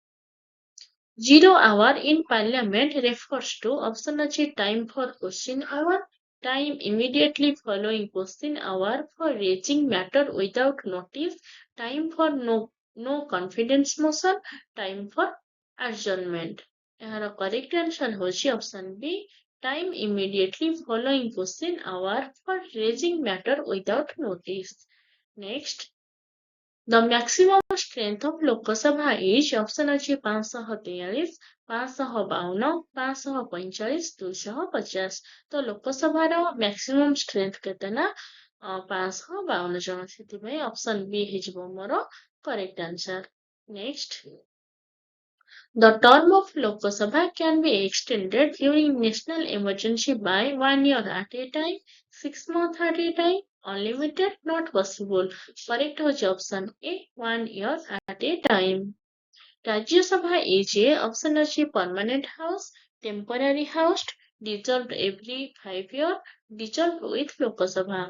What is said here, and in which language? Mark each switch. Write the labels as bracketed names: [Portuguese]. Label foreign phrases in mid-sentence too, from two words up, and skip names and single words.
[English] 0 hour in parliament refers to option ଅଛି time for question hour, time immediately following question hour for raising matter without notice, time for no confidence motion, time for adjournment। ଏହାର correct answer ହେଉଛି option B time immediately following question hour for raising matter without notice। Next, The maximum strength of Lok Sabha is option ଅଛି 543, 552, 545, 250। [Odia] ତ ଲୋକସଭାର [English] maximum strength [Odia] କେତେ ନା 552 ଜଣ। ସେଥିପାଇଁ [English] option B [Odia] ହେଇଯିବ ମୋର [English] correct answer. ନେକ୍ସଟ, the term of Lok Sabha can be extended during national emergency by 1 year at a time, 6 months at a time, unlimited, not possible। Correct होची option A, 1 year at a time। Rajya Sabha is a option अछि permanent house, temporary house, dissolved every 5 years, dissolved with Lok Sabha।